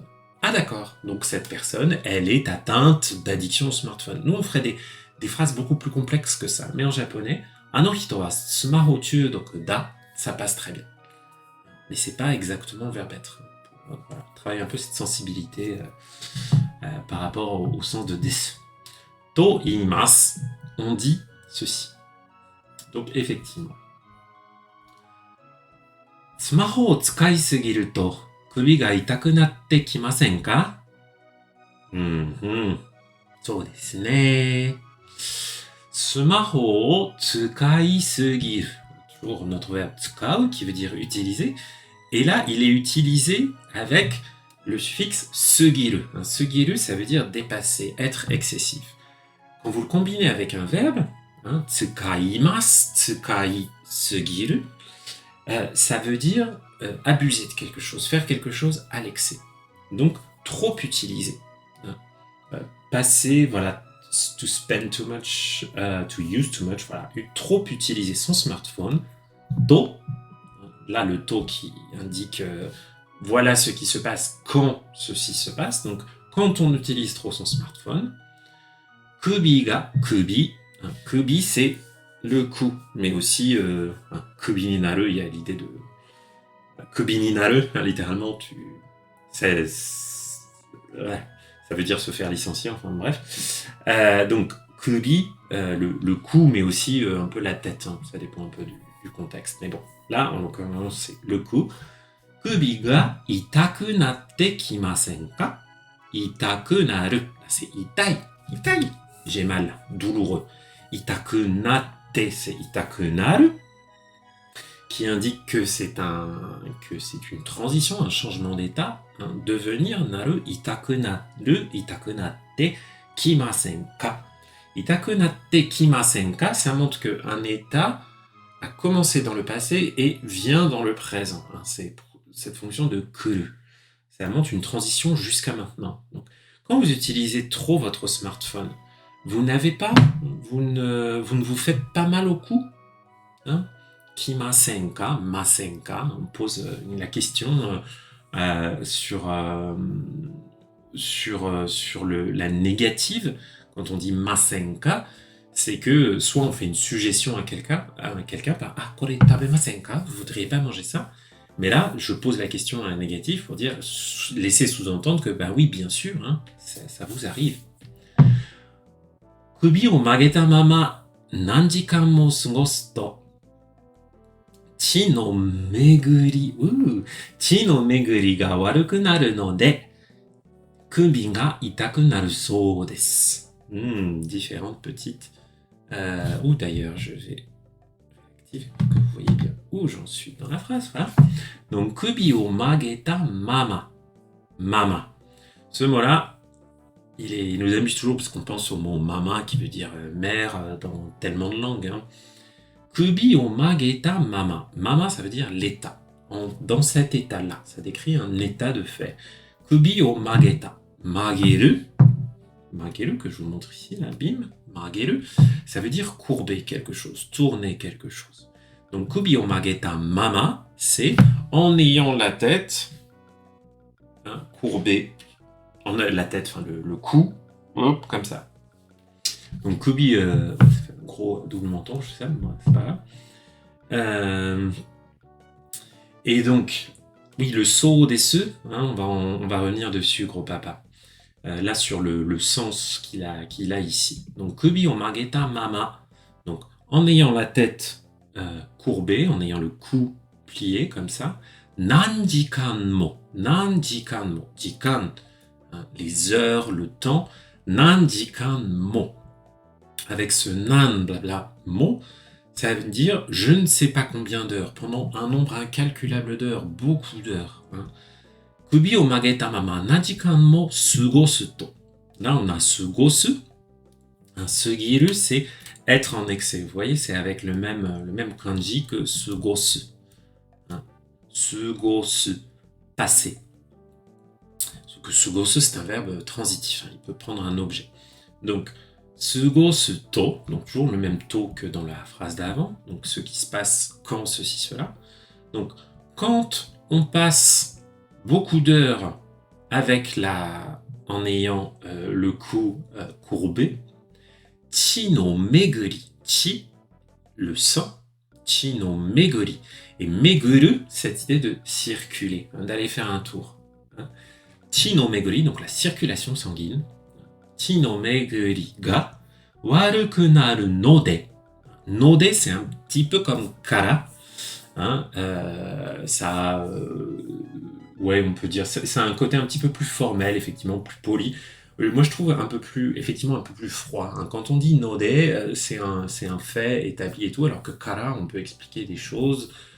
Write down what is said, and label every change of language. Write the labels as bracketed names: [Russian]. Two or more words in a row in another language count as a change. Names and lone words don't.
[French] Ah d'accord, donc cette personne, elle est atteinte d'addiction au smartphone. Nous, on ferait des phrases beaucoup plus complexes que ça, mais en japonais, [Japanese] あの人はスマホ中毒だ, [French] ça passe très bien. Mais c'est pas exactement le verbe être. Voilà, travaille un peu cette sensibilité par rapport au sens de desu. [Japanese] と言います, [French] on dit ceci. Donc effectivement. [Japanese] スマホを使いすぎると首が痛くなってきませんか? そうですね. スマホを使いすぎる. [French] Toujours notre verbe tsukau qui veut dire utiliser. Et là, il est utilisé avec le suffixe sugiru. Sugiru, ça veut dire dépasser, être excessif. Quand vous le combinez avec un verbe, [Japanese] 使います、使いすぎる, [French] ça veut dire abuser de quelque chose, faire quelque chose à l'excès. Donc, trop utiliser. Passer, voilà, [English] to spend too much, to use too much, [French] voilà, trop utiliser son smartphone. To, là le to qui indique voilà ce qui se passe quand ceci se passe. Donc, quand on utilise trop son smartphone, [Japanese] 首が, [French] kubi, kubi c'est le cou, mais aussi [Japanese] 首になる, [French] il y a l'idée de [Japanese] 首になる, [French] littéralement, ouais, ça veut dire se faire licencier, enfin bref. Donc, kubi, le cou, mais aussi un peu la tête, hein, ça dépend un peu du contexte. Mais bon, là, en l'occurrence, c'est le cou. [Japanese] 首が痛くなってきませんか? 痛くなる, [French] c'est [Japanese] 痛い、痛い, [French] j'ai mal, douloureux. [Japanese] 痛くなって, [French] c'est [Japanese] 痛くなる, [French] qui indique que c'est une transition, un changement d'état, devenir [Japanese] なる痛くなってきませんか. 痛くなってきませんか, [French] ça montre qu'un état a commencé dans le passé et vient dans le présent. C'est cette fonction de kuru. Ça montre une transition jusqu'à maintenant. Donc, quand vous utilisez trop votre smartphone, vous ne vous faites pas mal au cou, hein? [Japanese] きませんか、ませんか, [French] on pose la question sur la négative. Quand on dit [Japanese] ませんか, [French] c'est que soit on fait une suggestion à quelqu'un par [Japanese] これ食べませんか, [French] vous voudriez pas manger ça? Mais là, je pose la question à un négatif pour dire, laisser sous-entendre que, oui, bien sûr, hein, ça vous arrive. [Japanese] 首を曲げたまま何時間も過ごすと、血の巡り、血の巡りが悪くなるので、首が痛くなるそうです。 [French] Différentes petites. Ou d'ailleurs, je vais activer pour que vous voyez bien où j'en suis dans la phrase. Voilà. Donc, [Japanese] 首を曲げたまま. [French] Mama. Ce mot-là, il nous amuse toujours parce qu'on pense au mot mama qui veut dire mère dans tellement de langues. Hein. [Japanese] 首を曲げたまま。まま, [French] ça veut dire l'état. Dans cet état-là, ça décrit un état de fait. [Japanese] 首を曲げた。曲げる. [French] Mageru, que je vous montre ici, là, bim. Mageru, ça veut dire courber quelque chose, tourner quelque chose. Donc, [Japanese] 首を曲げたまま, [French] c'est en ayant la tête courbée, la tête, enfin le cou, hop, comme ça. Donc, kubi, ça fait un gros double menton, je sais, moi, c'est pas grave. Et donc, oui, le [Japanese] そうです, [French] on va revenir dessus, gros papa. Là, sur le sens qu'il a ici. Donc, [Japanese] 首を曲げたまま. [French] Donc, en ayant la tête courbée, en ayant le cou plié comme ça, [Japanese] 何時間も. 何時間も. [French] Jikan, les heures, le temps. [Japanese] 何時間も. [French] Avec ce nan, blabla, mo, ça veut dire je ne sais pas combien d'heures, pendant un nombre incalculable d'heures, beaucoup d'heures. [Japanese] 首を曲げたまま何時間も過ごすと. [French] Là, on a sugosu. Sugiru, c'est être en excès. Vous voyez, c'est avec le même kanji que sugosu. Sugosu, passer. Sauf que sugosu, c'est un verbe transitif. Il peut prendre un objet. Donc, [Japanese] 過ごすと, [French] donc toujours le même to que dans la phrase d'avant. Donc, ce qui se passe quand ceci, cela. Donc, quand on passe beaucoup d'heures en ayant le cou courbé, [Japanese] 血の巡り、血, [French] le sang, [Japanese] 血の巡り. [French] Et meguru, cette idée de circuler, d'aller faire un tour. [Japanese] 血の巡り, [French] donc la circulation sanguine. [Japanese] 血の巡りが悪くなるので. [French] Node, c'est un petit peu comme kara. Ouais, on peut dire, c'est un côté un petit peu plus formel, effectivement, plus poli. Moi, je trouve un peu plus froid. Quand on dit node, c'est un fait établi et tout, alors que kara, on peut expliquer des choses.